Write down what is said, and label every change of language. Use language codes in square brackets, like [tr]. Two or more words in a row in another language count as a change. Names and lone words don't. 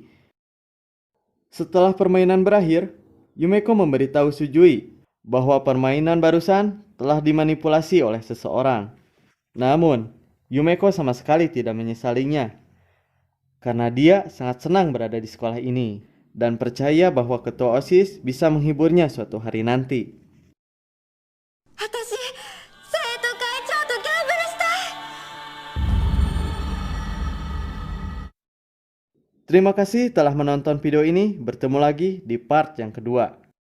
[id] Setelah permainan berakhir, Yumeko memberitahu Sujui bahwa permainan barusan telah dimanipulasi oleh seseorang. Namun, Yumeko sama sekali tidak menyesalinya, karena dia sangat senang berada di sekolah ini dan percaya bahwa ketua OSIS bisa menghiburnya suatu hari nanti. [ja] 私生徒会長とギャンブルしたい。 [id] Terima kasih telah menonton video ini. Bertemu lagi di part yang kedua.